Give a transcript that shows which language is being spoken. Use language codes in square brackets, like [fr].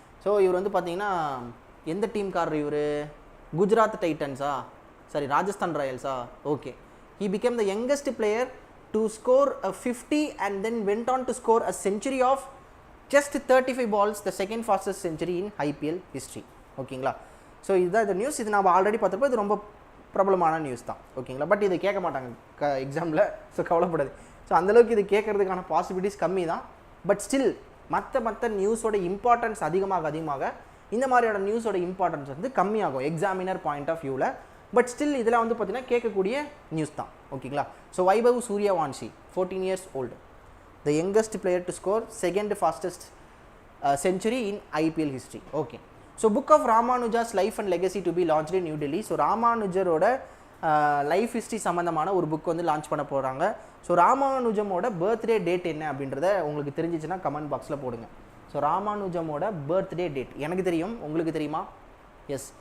[ta] So இவர் வந்து பார்த்தீங்கன்னா எந்த டீம்காரர் இவர்? Gujarat டைட்டன்ஸா, sorry Rajasthan ராயல்ஸா? [en] Okay, he became the youngest player to score a 50 and then went on to score a century of just 35 balls, the second fastest century in IPL history, ஓகேங்களா. [ta] So இதுதான் இந்த news. இது நம்ம ஆல்ரெடி பார்த்தப்போ இது ரொம்ப பிரபலமான news தான், ஓகேங்களா. பட் இது கேட்க மாட்டாங்க எக்ஸாமில், ஸோ கவலைப்படாது. ஸோ அந்தளவுக்கு இது கேட்கறதுக்கான பாசிபிலிட்டிஸ் கம்மி தான். பட் ஸ்டில் மற்ற நியூஸோட இம்பார்ட்டன்ஸ் அதிகமாக இந்த மாதிரியான நியூஸோட இம்பார்ட்டன்ஸ் வந்து கம்மியாகும் எக்ஸாமினர் பாயிண்ட் ஆஃப் வியூவில். பட் ஸ்டில் இதில் வந்து பார்த்தீங்கன்னா கேட்கக்கூடிய நியூஸ் தான், ஓகேங்களா. [en] So Vaibhav Suryavanshi, 14 years old, the youngest player to score second fastest century in IPL history. Okay, so book of Rammanujas life and legacy to be launched in New Delhi. [ta] So ராமானுஜரோட life history சம்மந்தமான ஒரு book வந்து launch பண்ண போகிறாங்க. So ராமானுஜமோட birthday date என்ன அப்படின்றத உங்களுக்கு தெரிஞ்சிச்சுன்னா comment பாக்ஸில் போடுங்க. ஸோ ராமானுஜமோட பர்த்டே டேட் எனக்கு தெரியும், உங்களுக்கு தெரியுமா? எஸ்.